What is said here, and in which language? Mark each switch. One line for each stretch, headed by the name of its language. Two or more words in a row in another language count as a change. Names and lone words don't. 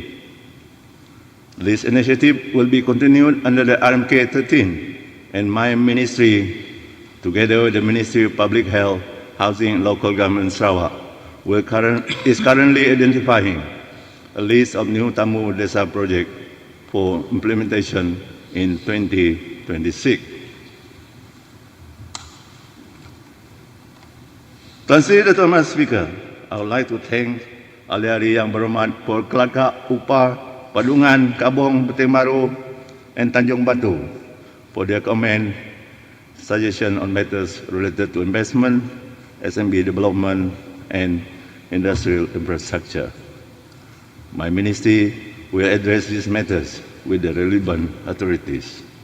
English: This initiative will be continued under the RMK 13 and my ministry, together with the Ministry of Public Health, Housing and Local Government Sarawak, is currently identifying a list of new Tamu Desa projects for implementation in 2026. Tuan Sri Dato' Mas Speaker, I would like to thank
Malay: ahli-ahli yang berhormat
English: for Kelakar, Upar, Padungan, Kabong, Beting Baru, and Tanjung Batu for their comment, suggestion on matters related to investment, SMB development, and industrial infrastructure. My ministry will address these matters with the relevant authorities.